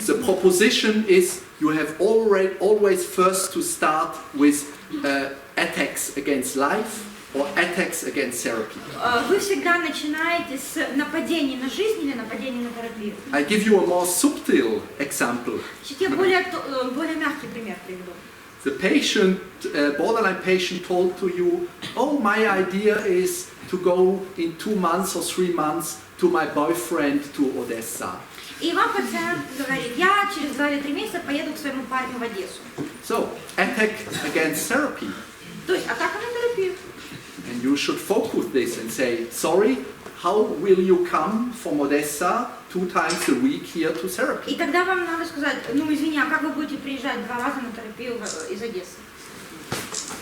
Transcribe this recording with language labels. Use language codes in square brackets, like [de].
[en] The proposition is you have always first to start with attacks against life or attacks against therapy. [ru] Вы всегда начинаете с нападений на жизнь или нападений на терапию. [en] I give you a more subtle example. [ru] Я более мягкий пример приведу. [en] The patient, borderline patient, told to you, "Oh, my idea is to go in 2 months or 3 months to my boyfriend to Odessa." [ru] И вам пациент говорит, я через 2 или 3 месяца поеду к своему парню в Одессу. [en] So, attack against therapy. [ru] То есть атака на терапию. [en] And you should focus this and say, sorry, how will you come from Odessa 2 times a week here to therapy? [ru] И тогда вам надо сказать, ну извини, а как вы будете приезжать 2 раза на терапию из Одессы?